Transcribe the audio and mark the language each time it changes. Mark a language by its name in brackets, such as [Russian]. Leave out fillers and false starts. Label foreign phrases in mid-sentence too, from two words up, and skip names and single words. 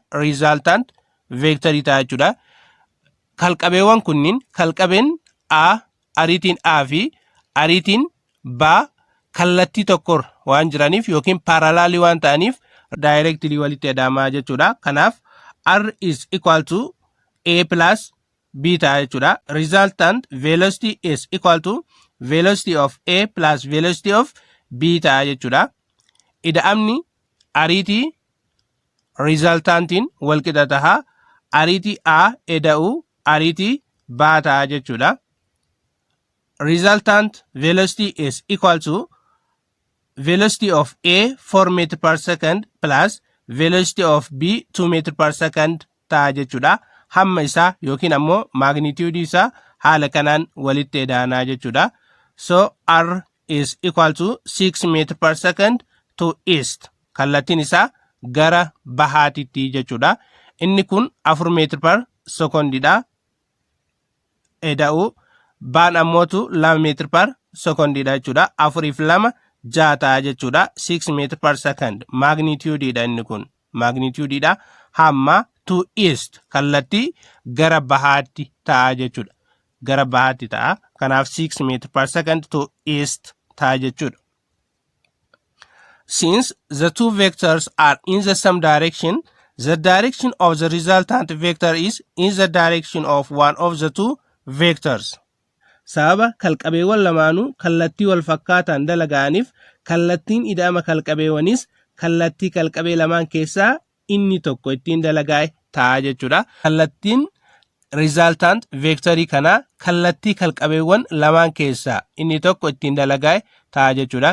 [English] Resultant vectorii [Oromo] ta'a jechuudha. Kalqabeewwan kunniin kalqabeen A ariitiin A fi ariitiin B kallattii tokkorra waan jiraniif yookiin parallelii waan ta'aniif directly walitti ida'amaa jechuudha. [English] Kanaaf R is equal to A plus B [Oromo] ta'a jechuudha. [English] Resultant velocity is equal to velocity of A plus velocity of B [Oromo] ta'a jechuudha. Ida'amni ariitii resultantiin walqixa ta'a. Ariitii A ida'u ariitii B ta'a jechuudha. [English] Resultant velocity is equal to velocity of A 4 meter per second plus velocity of B 2 meter per second [Oromo] ta'a jechuudha. Hamma isaa yookiin ammoo magnitude isaa haala kanaan walitti ida'anaa jechuudha. [English] So R is equal to 6 meter per second to east. [Oromo] Kallattiin isaa gara bahaatitti jechuudha. Inni kun 4 [English] meter per secondidha. [Oromo] Ida'u baan ammootu 2 [English] meter per secondidha [Oromo] jechuudha. 4 fi 2 6 ta'a jechuudha. 6 [English] meter per second [Oromo] magnitudeidha inni kun. Magnitudeidha. Hamma [English] to east [Oromo] kallattii gara bahaatti ta'a jechuudha. Gara bahaatti ta'a. Kanaaf 6 [English] meter per second to east [Oromo] ta'a jechuudha. [English] Since the two vectors are in the same direction, the direction of the resultant vector is in the direction of one of the two vectors. [Oromo] Sababa kalqabeewwan lamaanuu kallattii wal fakkaataan dalaga'aniif kallattiin ida'ama kalqabeewwanis kallattii kalqabee lamaan keessaa inni tokko ittiin dalagaa'e ta'a jechuudha. Kallattiin [English] resultant vectorii [Oromo] kana kallattii kalqabeewwan lamaan keessaa inni tokko ittiin dalagaa'e ta'a jechuudha.